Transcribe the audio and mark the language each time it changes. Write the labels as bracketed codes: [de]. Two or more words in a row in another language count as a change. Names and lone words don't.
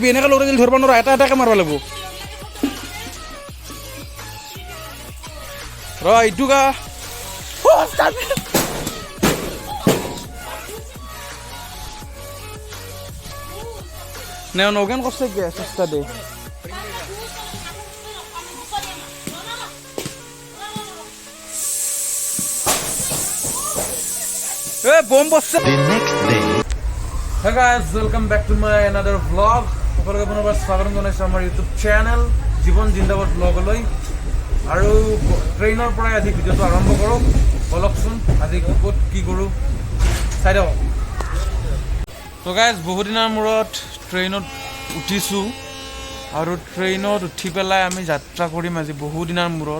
[as] এনেকৈ লৰি দিলে ধৰিব নোৱাৰা, এটা এটাকৈ মাৰিব লাগিব। ৰ এইটো গা নগেন করছে কে চেষ্টা দে। বোম বসছে। [en] Hey guys, welcome back to my another vlog. [as] সকলোকে পুনৰবাৰ স্বাগতম জনাইছোঁ আমাৰ ইউটিউব চেনেল জীৱন জিন্দাবাদ ব্লগলৈ। আৰু ট্ৰেইনৰ পৰাই আজি ভিডিঅ'টো আৰম্ভ কৰোঁ। বলকচোন আজি ক'ত কি কৰোঁ চাই দিয়ক। তো গাইজ বহুত দিনৰ মূৰত ট্ৰেইনত উঠিছোঁ, আৰু ট্ৰেইনত উঠি পেলাই আমি যাত্ৰা কৰিম আজি বহু দিনৰ মূৰত।